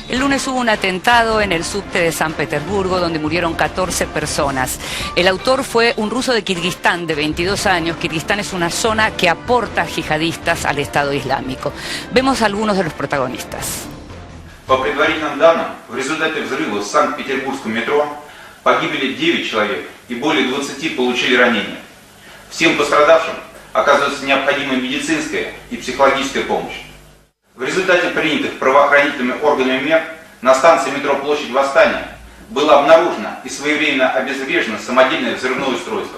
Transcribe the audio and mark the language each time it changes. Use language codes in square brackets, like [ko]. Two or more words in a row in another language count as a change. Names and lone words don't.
[es] lunes hubo un atentado en el subte de San Petersburgo donde murieron 14 personas. El autor fue un ruso de Kirguistán de 22 años. Kirguistán es una zona que aporta yihadistas al Estado Islámico. Vemos a algunos de los protagonistas. [ru] По предварительным данным, в результате взрыва в Санкт-Петербургском метро погибли 9 человек и более 20 получили ранения. Всем пострадавшим оказывается необходимая медицинская и психологическая помощь. В результате принятых правоохранительными органами мер на станции метро Площадь Восстания было обнаружено и своевременно обезврежено самодельное взрывное устройство.